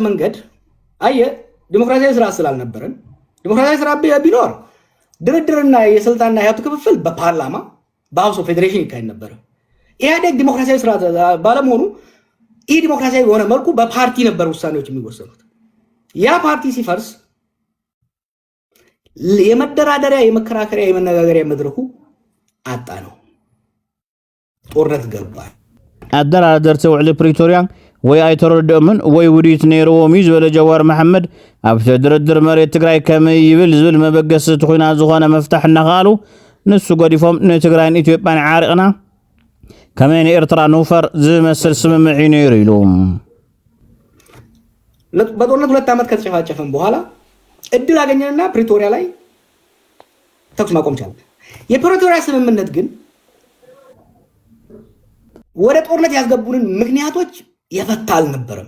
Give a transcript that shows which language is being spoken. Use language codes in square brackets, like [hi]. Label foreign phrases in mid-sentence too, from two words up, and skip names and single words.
[am] መንገድ ዲሞክራሲያዊ ስራ ስላልነበረን፣ ዲሞክራሲያዊ ስራ ቢኖር ድርድርና የስልጣንና የሀብት ክፍፍል በፓርላማ በሀውስ ኦፍ ፌዴሬሽን ይካሄድ ነበር። ኢህአዴግ ዲሞክራሲያዊ ስራ ባለመሆኑ ዲሞክራሲያዊ በሆነ መልኩ በፓርቲ ነበር ውሳኔዎች የሚወሰኑት። ያ ፓርቲ ሲፈርስ የመደራደሪያ የመከራከሪያ የመነጋገሪያ መድረኩ አጣ ነው፣ ጦርነት ገባ። [ti] አደራደርቲ ውዕሊ ፕሪቶሪያ ወይ አይተረድኦምን ወይ ውዲት ነይሮዎም እዩ ዝበለ ጀዋር መሐመድ ኣብቲ ድርድር መሬት ትግራይ ከመይ ይብል ዝብል መበገስቲ ኩናት ዝኾነ መፍታሕ እናኽኣሉ ንሱ ገዲፎም ንትግራይን ኢትዮጵያን ዓሪቕና ከመይ ንኤርትራ ንውፈር ዝመስል ስምምዕ ነይሩ ኢሉ [am] በጦርነት 2 ዓመት ከተጨፋጨፈን በኋላ እድል አገኘንና ፕሪቶሪያ ላይ ተኩስ ማቆም ቻለ። የፕሪቶሪያ ስምምነት ግን ወደ ጦርነት ያስገቡንን ምክንያቶች የፈታ አልነበረም።